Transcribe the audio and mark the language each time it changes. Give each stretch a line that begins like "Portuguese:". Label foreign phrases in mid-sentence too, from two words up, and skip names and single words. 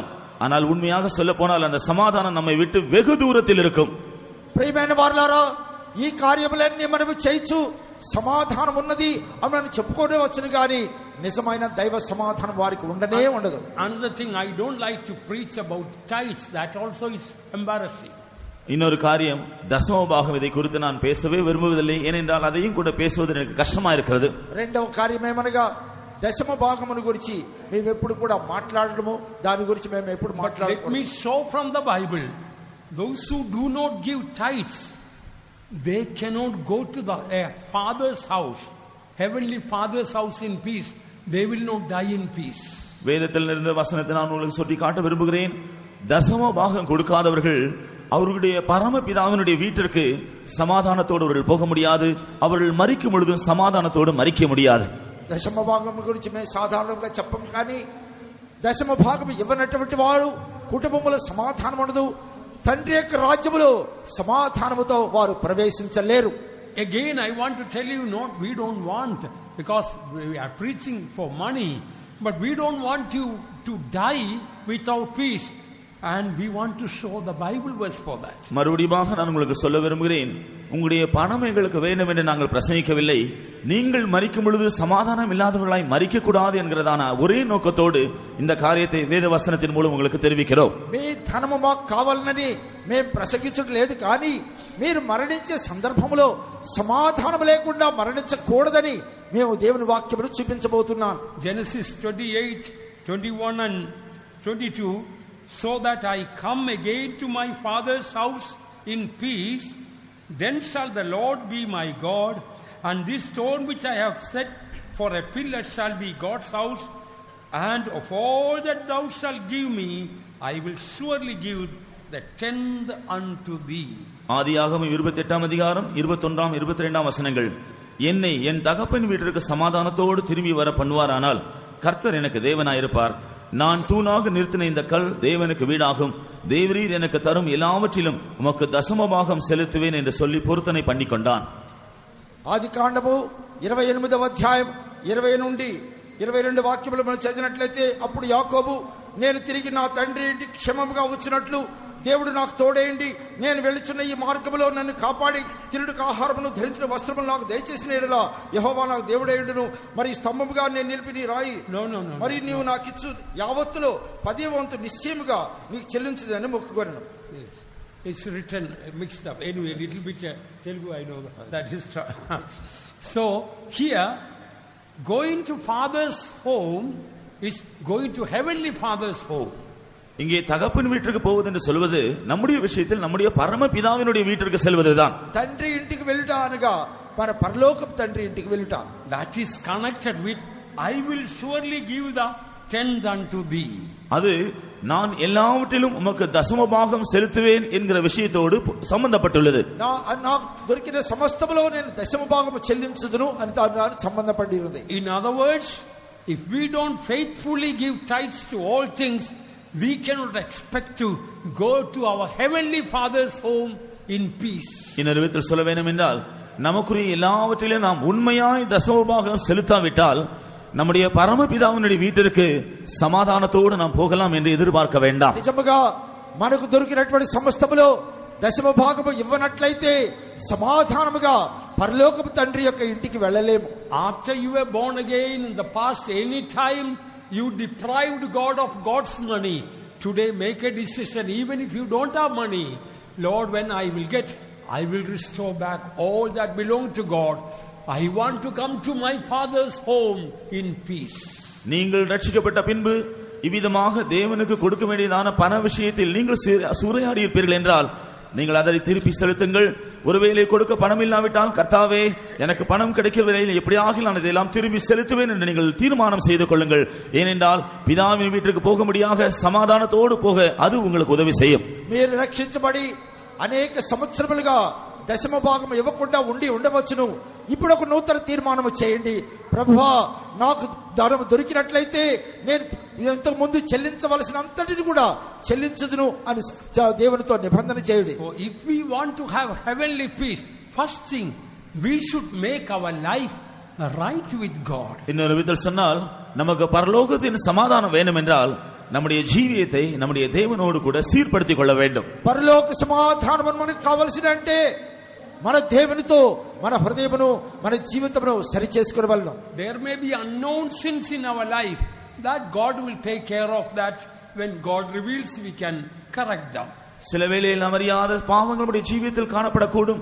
Tamil: ஆனால் உண்மையாக சொல்ல போனால் அந்த சமாதானம் நம்மை விட்டு வெகு தூரத்தில் இருக்கும்.
Telugu: ప్రియమైన వారలారా, ఈ కార్యములన్నీ మనం చేయొచ్చు, సమాధానం ఉన్నది అని చెప్పుకోనే వచ్చును, కానీ నిజమైన దైవ సమాధానం వారికి ఉండనే ఉండదు.
English: Another thing, I don't like to preach about tithes. That also is embarrassing.
Tamil: இன்னொரு காரியம், தசம பாகம், இதை குறித்து நான் பேசவே விரும்புவதில்லை. ஏனென்றால் அதையும் கூட பேசுவது எனக்கு கஷ்டமா இருக்கிறது.
Telugu: రెండవ కార్యం ఏమనగా దశమ భాగమును గురించి మేము ఎప్పుడు కూడా మాట్లాడము, దాని గురించి మేము ఎప్పుడు మాట్లాడము.
English: Let me show from the Bible, those who do not give tithes, they cannot go to the father's house, heavenly father's house in peace. They will not die in peace.
Tamil: வேதத்தில் இருந்த வசனத்தை நான் உங்களுக்கு சொல்லி காட்ட விரும்புகிறேன். தசம பாகம் கொடுக்காதவர்கள் அவர்களுடைய பரமபிதாவினுடைய வீட்டிற்கு சமாதானத்தோடு அவர்கள் போக முடியாது. அவர்கள் மரிக்கும் பொழுதும் சமாதானத்தோடு மரிக்க முடியாது.
Telugu: దశమ భాగం గురించి మేము సాధారణంగా చెప్పం, కానీ దశమ భాగం ఇవ్వనటువంటి వారు కుటుంబంలో సమాధానం ఉండదు. తండ్రి యొక్క రాజ్యములో సమాధానముతో వారు ప్రవేశించలేరు.
English: Again I want to tell you, not we don't want, because we are preaching for money, but we don't want you to die without peace, and we want to show the Bible verse for that.
Tamil: மறுபடியும் நான் உங்களுக்கு சொல்ல விரும்புகிறேன், உங்களுடைய பணம் எங்களுக்கு வேண்டும் என்று நாங்கள் பிரசங்கிக்கவில்லை. நீங்கள் மரிக்கும் பொழுது சமாதானம் இல்லாதவர்களாய் மரிக்க கூடாது என்கிறதான ஒரே நோக்கத்தோடு இந்த காரியத்தை வேத வசனத்தின் மூலம் உங்களுக்கு தெரிவிக்கிறோம்.
Telugu: మీ ధనము మాకు కావాలని మేము ప్రసంగించడం లేదు, కానీ మీరు మరణించే సందర్భంలో సమాధానం లేకుండా మరణించకూడదని మేము దేవుని వాక్యమును చూపించబోతున్నాం.
English: Genesis 28:21 and 22, so that I come again to my father's house in peace, then shall the Lord be my God, and this stone which I have set for a pillar shall be God's house, and of all that thou shalt give me, I will surely give the tenth unto thee.
Tamil: ஆதியாகமம் 28ஆம் அதிகாரம் 21ஆம் 22ஆம் வசனங்கள். என்னை என் தகப்பன் வீட்டிற்கு சமாதானத்தோடு திரும்பி வர பண்ணுவாரானால் கர்த்தர் எனக்கு தேவனாயிருப்பார். நான் தூணாக நிறுத்தின இந்த கல் தேவனுக்கு வீடாகும். தேவரீர் எனக்கு தரும் எல்லாவற்றிலும் உமக்கு தசமபாகம் செலுத்துவேன் என்று சொல்லி பொருத்தனை பண்ணிக்கொண்டான்.
Telugu: ఆది కాండము 28వ అధ్యాయం 20 నుండి 22 వాక్యములు మనం చదివినట్లయితే, అప్పుడు యాకోబు, నేను తిరిగి నా తండ్రి ఇంటికి క్షేమముగా వచ్చినట్లు దేవుడు నాకు తోడేయండి, నేను వెళుచున్న ఈ మార్గములో నన్ను కాపాడి తినుటకు ఆహారమును ధరించిన వస్త్రములు నాకు దయచేసిన యెడల యెహోవా నాకు దేవుడేయుడును. మరి స్తంభముగా నేను నిలిపి నీ రాయి మరి నీవు నాకిచ్చు యావత్తులో 10వ వంతు నిశ్చయముగా నీకు చెల్లించుదని మొక్కుకొనెను.
English: It's written mixed up. Anyway, a little bit Telugu I know that is. So here, going to father's home is going to heavenly father's home.
Tamil: இங்கே தகப்பன் வீட்டுக்கு போவது என்று சொல்வது நம்முடைய விஷயத்தில் நம்முடைய பரம பிதாவினுடைய வீட்டிற்கு செல்வதுதான்.
Telugu: తండ్రి ఇంటికి వెళ్ళుట అనగా మన పరలోకపు తండ్రి ఇంటికి వెళ్ళుట.
English: That is connected with I will surely give the tenth unto thee.
Tamil: அது நான் எல்லாவற்றிலும் உமக்கு தசமபாகம் செலுத்துவேன் என்கிற விஷயத்தோடு சம்பந்தப்பட்டுள்ளது.
Telugu: నాకు దొరికిన సమస్తములో నేను దశమభాగము చెల్లించుదును అని దాని సంబంధపడి ఉంది.
English: In other words, if we don't faithfully give tithes to all things, we cannot expect to go to our heavenly father's home in peace.
Tamil: இன்னொரு விதத்தில் சொல்ல வேண்டும் என்றால், நமக்குரிய எல்லாவற்றிலும் நாம் உண்மையாய் தசமபாகம் செலுத்தாவிட்டால் நம்முடைய பரமபிதாவினுடைய வீட்டிற்கு சமாதானத்தோடு நாம் போகலாம் என்று எதிர்பார்க்க வேண்டாம்.
Telugu: నిజముగా మనకు దొరికినటువంటి సమస్తములో దశమ భాగము ఇవ్వనట్లయితే సమాధానముగా పరలోకపు తండ్రి యొక్క ఇంటికి వెళ్ళలేము.
English: After you were born again in the past, any time you deprived God of God's money, today make a decision. Even if you don't have money, Lord, when I will get, I will restore back all that belong to God. I want to come to my father's home in peace.
Tamil: நீங்கள் ரட்சிக்கப்பட்ட பின்பு இவ்விதமாக தேவனுக்கு கொடுக்க வேண்டியதான பண விஷயத்தில் நீங்கள் சூறையாடி இருப்பீர்கள் என்றால், நீங்கள் அதை திருப்பி செலுத்துங்கள். ஒருவேளை கொடுக்க பணம் இல்லாவிட்டால், கர்த்தாவே எனக்கு பணம் கிடைக்கிற வேளையில் எப்படியாக நான் இதையெல்லாம் திரும்பி செலுத்துவேன் என்று நீங்கள் தீர்மானம் செய்து கொள்ளுங்கள். ஏனென்றால் பிதாவின் வீட்டிற்கு போக முடியாக சமாதானத்தோடு போக அது உங்களுக்கு உதவி செய்யும்.
Telugu: మీరు రక్షించబడి అనేక సంవత్సరములుగా దశమ భాగం ఇవ్వకుండా ఉండవచ్చును. ఇప్పుడు ఒక నూతన తీర్మానం చేయండి. ప్రభువా, నాకు ధనం దొరికినట్లయితే నేను ఇంతకు ముందు చెల్లించవలసినంతటిని కూడా చెల్లించుదును అని దేవునితో నిబంధన చేయండి.
English: So if we want to have heavenly peace, first thing we should make our life right with God.
Tamil: இன்னொரு விதத்தில் சொன்னால், நமக்கு பரலோகத்தின் சமாதானம் வேண்டும் என்றால் நம்முடைய ஜீவியத்தை நம்முடைய தேவனோடு கூட சீர்படுத்திக் கொள்ள வேண்டும்.
Telugu: పరలోక సమాధానం మనకు కావాల్సినంటే మన దేవునితో మన హృదయమును మన జీవితమును సరి చేసుకోవాలను.
English: There may be unknown sins in our life that God will take care of. That when God reveals, we can correct them.
Tamil: சில வேளையில் அறியாத பாவங்கள் நம்முடைய ஜீவியத்தில் காணப்படக்கூடும்.